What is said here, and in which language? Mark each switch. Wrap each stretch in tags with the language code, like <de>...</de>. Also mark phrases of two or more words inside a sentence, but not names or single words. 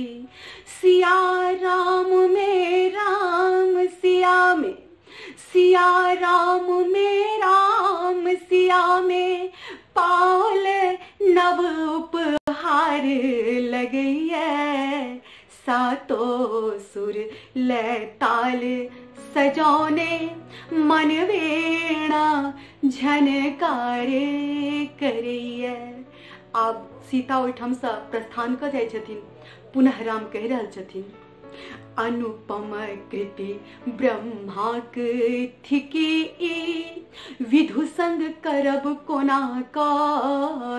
<mai>सिया राम में राम सिया में, सिया राम में राम सिया में, पाल नव उपहार लगैया, सातो सुर लै ताल सजौने, मन वीणा झनकार करैया। आब सीता ओहिठाम सँ प्रस्थान कऽ जाइ छथिन। पुनः राम कहि रहल छथिन, अनुपम कृति ब्रह्माक थिकी ई, विधु संग करब कोना का</mai>